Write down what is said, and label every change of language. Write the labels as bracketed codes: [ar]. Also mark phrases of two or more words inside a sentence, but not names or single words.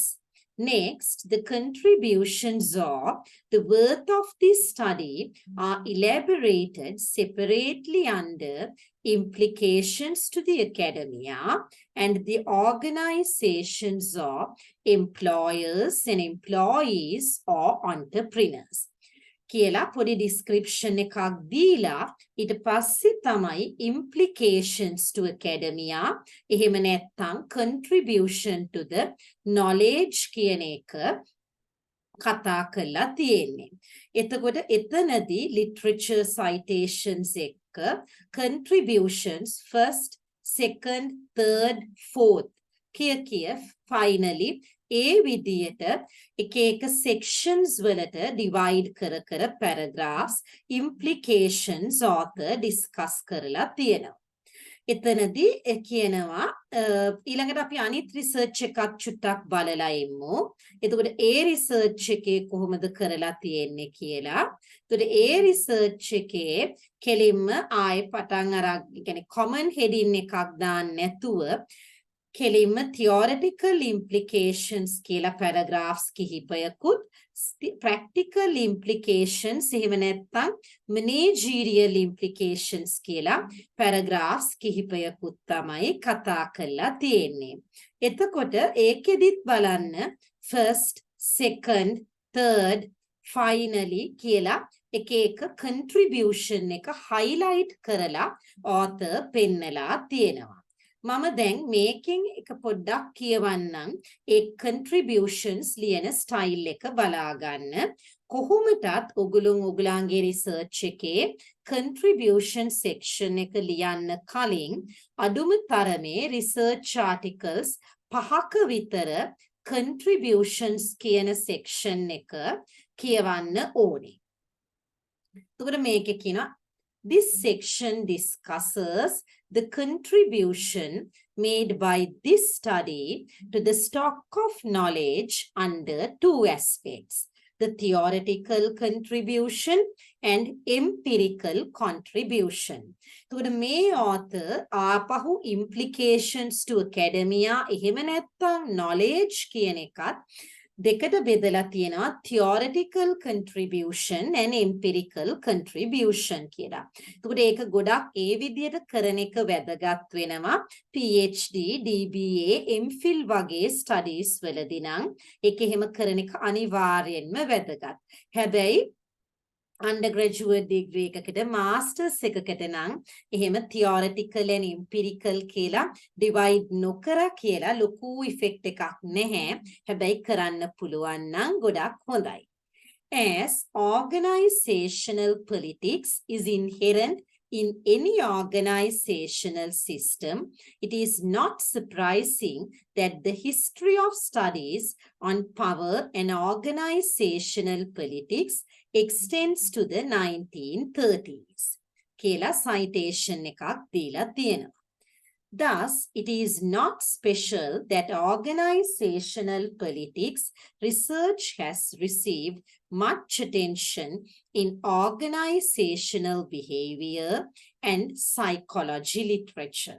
[en] Next, the contributions of the work of this study are elaborated separately under implications to the academia and the organizations of employers and employees or entrepreneurs. [si] කියලා පොඩි description එකක් දීලා ඊට පස්සේ තමයි [en] implications to academia [si] එහෙම නැත්නම් [en] contribution to the knowledge [si] කියන එක කතා කරලා තියෙන්නේ. එතකොට එතනදී [en] literature citations [si] එක්ක [en] contributions first, second, third, fourth [si] කිය finally ඒ විදියට එක sections වලට divide කර [en] paragraphs implications author discuss [si] කරලා තියෙනවා. එතනදී කියනවා ඊළඟට අපි අනිත් research එකක් චුට්ටක් බලලා ඉමු. එතකොට ඒ research එකේ කොහොමද කරලා තියෙන්නේ කියලා. එතකොට ඒ research එකේ කෙලින්ම ආයෙ පටන් අරන් කියන්නේ [en] common heading [si] එකක් දාන්න නැතුව කෙලින්ම [en] theoretical implications [si] කියලා paragraphs කිහිපයකුත් [en] practical implications [si] එහෙම නැත්නම් [en] managerial implications [si] කියලා paragraphs කිහිපයකුත් තමයි කතා කරලා තියෙන්නේ. එතකොට ඒකෙදිත් බලන්න [en] first, second, third, finally [si] කියලා එක contribution එක highlight කරලා author පෙන්නලා තියෙනවා. මම දැන් මේකෙන් එක පොඩ්ඩක් කියවන්නම් ඒ contributions ලියන style එක බලා ගන්න. කොහොමදත් ඔගොල්ලන්ගේ research එකේ [en] contribution section [si] එක ලියන්න කලින් අඩුම තරමේ [en] research articles [si] 5ක විතර contributions කියන section එක කියවන්න ඕනේ. එතකොට මේකේ කියනවා [en] this section discusses the contribution made by this study to the stock of knowledge under two aspects, the theoretical contribution and empirical contribution. [si] එතකොට මේ author ආපහු [en] implications to academia [si] එහෙම නැත්නම් knowledge කියන එකත් දෙකට බෙදලා තියෙනවා [en] theoretical contribution and empirical contribution [si] කියලා. එතකොට ඒක ගොඩක් ඒ විදිහට කරන එක වැදගත් වෙනවා PhD, DBA, MPhil වගේ studies වලදී නම් ඒක එහෙම කරන එක අනිවාර්යෙන්ම වැදගත්. හැබැයි [en] undergraduate degree [si] එකකට masters එකකට නම් එහෙම [en] theoretical and empirical [si] කියලා divide නොකර කියලා ලොකු effect එකක් නැහැ. හැබැයි කරන්න පුළුවන් නම් ගොඩක් හොඳයි. [en] As organizational politics is inherent in any organizational system, it is not surprising that the history of studies on power and organizational politics extends to the 1930s. [si] කියලා citation එකක් දීලා තියෙනවා. [en] Thus, it is not special that organizational politics research has received much attention in organizational behavior and psychology literature.